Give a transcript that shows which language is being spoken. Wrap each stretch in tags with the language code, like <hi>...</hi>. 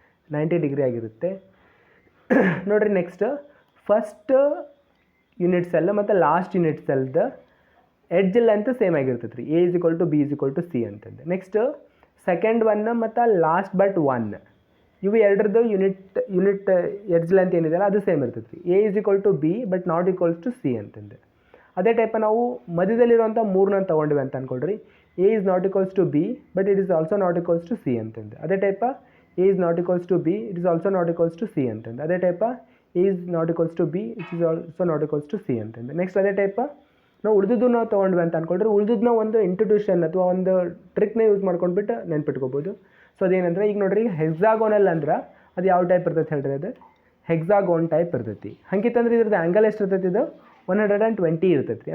<kn>90 degree ಆಗಿರುತ್ತೆ. ನೋಡಿರಿ, next first unit cell ಮತ್ತು last unit ಸೆಲ್ದ edge length same ಆಗಿರ್ತೈತೆ ರೀ, A = B = C ಅಂತಂದು. ನೆಕ್ಸ್ಟ್ ಸೆಕೆಂಡ್ ಒನ್ ಮತ್ತು ಲಾಸ್ಟ್ ಬಟ್ 1, ಇವು ಎರಡರದ್ದು ಯೂನಿಟ್ ಎಡ್ಜ್ ಲೆಂತ್ ಏನಿದೆಯಲ್ಲ ಅದು ಸೇಮ್ ಇರ್ತೈತೆ ರೀ, A = B but naught equals to C ಅಂತಂದು. ಅದೇ ಟೈಪ ನಾವು ಮಧ್ಯದಲ್ಲಿರುವಂಥ 3ನ ತೊಗೊಂಡಿವಿ ಅಂತ ಅಂದ್ಕೊಳ್ರಿ.</kn> <en>A is not equals to B but it is also not equals to C ಅಂತಂದು.</en> <kn>ಅದೇ type</kn> <en>A is not equals to B, it is also not equals to C ಅಂತಂದು.</en> <kn>ಅದೇ type</kn> <en>A is not equals to B, it is also not equals to C ಅಂತಂದು.</en> <kn>Next ಅದೇ type ನಾವು ಉಳಿದಿದ್ದು ನಾವು ತೊಗೊಂಡ್ವಿ ಅಂತ ಅಂದ್ಕೊಳ್ರಿ, ಉಳಿದಿದ್ದನ್ನ ಒಂದು ಇಂಟ್ರೊಡ್ಯೂಷನ್ ಅಥವಾ ಒಂದು ಟ್ರಿಕ್ನ ಯೂಸ್ ಮಾಡ್ಕೊಂಡ್ಬಿಟ್ಟು ನೆನ್ಪಿಟ್ಕೋಬೋದು. ಸೊ ಅದೇನಂದ್ರೆ, ಈಗ ನೋಡ್ರಿ, ಹೆಕ್ಸಾಗೋನಲ್ ಅಂದ್ರೆ ಅದು ಯಾವ ಟೈಪ್ ಇರ್ತೈತೆ ಹೇಳ್ರಿ, ಅದು ಹೆಕ್ಸಾಗೋನ್ ಟೈಪ್ ಇರ್ತೈತಿ. ಹಂಗಿತ್ತಂದ್ರೆ ಇದ್ರದ್ದು ಆ್ಯಂಗಲ್ ಎಷ್ಟು ಇರ್ತೈತಿ, ಇದು 120 ಇರ್ತೈತಿ ರೀ.</kn>